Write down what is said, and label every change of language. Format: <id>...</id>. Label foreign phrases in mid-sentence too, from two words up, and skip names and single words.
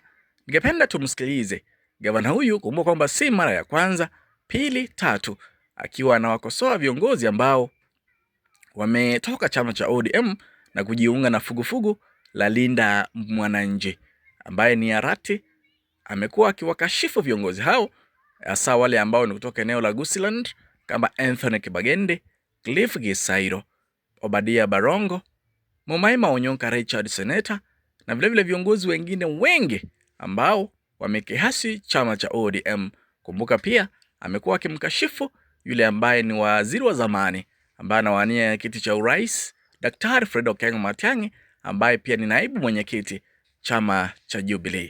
<sw>Ningependa tumsikilize gavana huyu. Kumbuka kwamba si mara ya kwanza, pili, tatu akiwa anawakosoa viongozi ambao wametoka chama cha ODM na kujiunga na fugufugu la Linda Mwananchi, ambaye ni Arati. Amekuwa akiwakashifu viongozi hao, hasa wale ambao ni kutoka eneo la Gusiland kama Anthony Kibagende, Cliff Gisairo, Obadia Barongo, Mumaima Onyonka, Richard Seneta na vile viongozi wengine wengi ambao wamekihasi chama cha ODM. Kumbuka pia amekuwa akimkashifu yule ambaye ni waziri wa zamani ambaye anawania kiti cha urais, Daktari Fred Okengo Matiang'i, ambaye pia ni naibu mwenyekiti chama cha Jubilee.</sw>